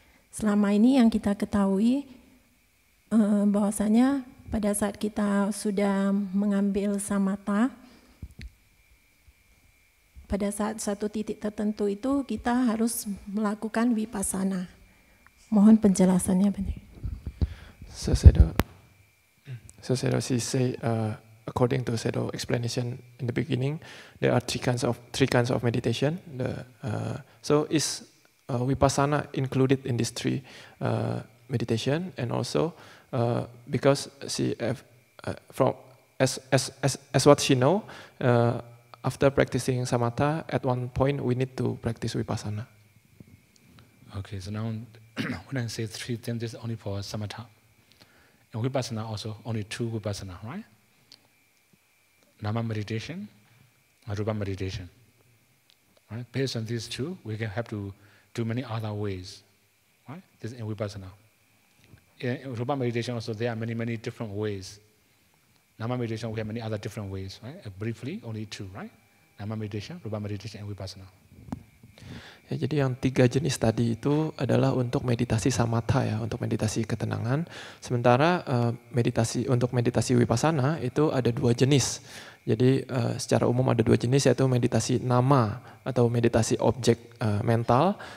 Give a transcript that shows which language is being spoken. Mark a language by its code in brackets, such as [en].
[id] Selama ini yang kita ketahui bahwasanya pada saat kita sudah mengambil samatha, pada saat satu titik tertentu itu kita harus melakukan vipassana. Mohon penjelasannya, Bante. [en] So Sayadaw say according to Sayadaw explanation in the beginning, there are three kinds of meditation. So is vipassana included in these 3 meditation, and also because she as what she know, after practicing samatha, at one point we need to practice vipassana. Okay, so now when I say 3 things, this is only for samatha. And vipassana also only 2 vipassana, right? Nama meditation, rupa meditation. Right? Based on these 2, we can have to do many other ways. Right? This is in vipassana. In rupa meditation also there are many different ways. Nama meditation we have many other different ways. Right? Briefly, only 2, right? Nama meditation, rupa meditation, and vipassana. [id] Ya, jadi yang 3 jenis tadi itu adalah untuk meditasi samatha ya, untuk meditasi ketenangan. Sementara untuk meditasi vipassana itu ada 2 jenis. Jadi secara umum ada 2 jenis, yaitu meditasi nama atau meditasi objek mental